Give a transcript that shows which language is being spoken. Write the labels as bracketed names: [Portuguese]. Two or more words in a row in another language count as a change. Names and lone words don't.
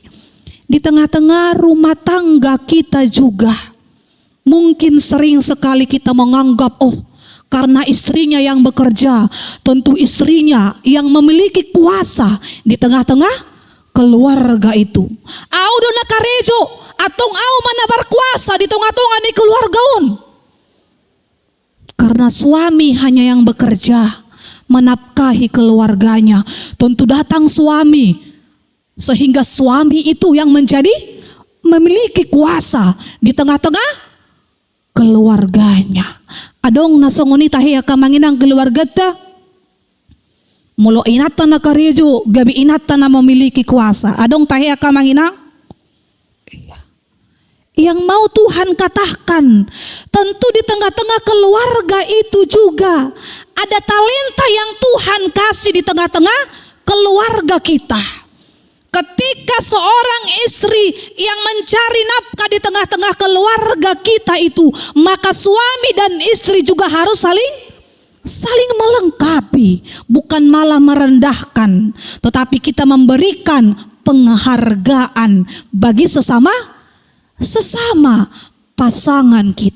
[Indonesian] Di tengah-tengah rumah tangga kita juga, mungkin sering sekali kita menganggap, karena istrinya yang bekerja, tentu istrinya yang memiliki kuasa di tengah-tengah keluarga itu. [Batak Toba] Au dona karejo, atong au mana [Indonesian] berkuasa di tengah-tengah di keluargaun. Karena suami hanya yang bekerja, menafkahi keluarganya. Tentu datang suami, sehingga suami itu yang memiliki kuasa di tengah-tengah keluarganya. [Batak Toba] Adong nasongoni tahiya kamanginang keluarga ta. Mulo inatan na karejo, gabi inatan na [Indonesian] memiliki kuasa. [Batak Toba] Adong tahiya kamanginang. [Indonesian] Yang mau Tuhan katakan, tentu di tengah-tengah keluarga itu juga ada talenta yang Tuhan kasih di tengah-tengah keluarga kita. Ketika seorang istri yang mencari nafkah di tengah-tengah keluarga kita itu, maka suami dan istri juga harus saling melengkapi, bukan malah merendahkan, tetapi kita memberikan penghargaan bagi sesama pasangan kita.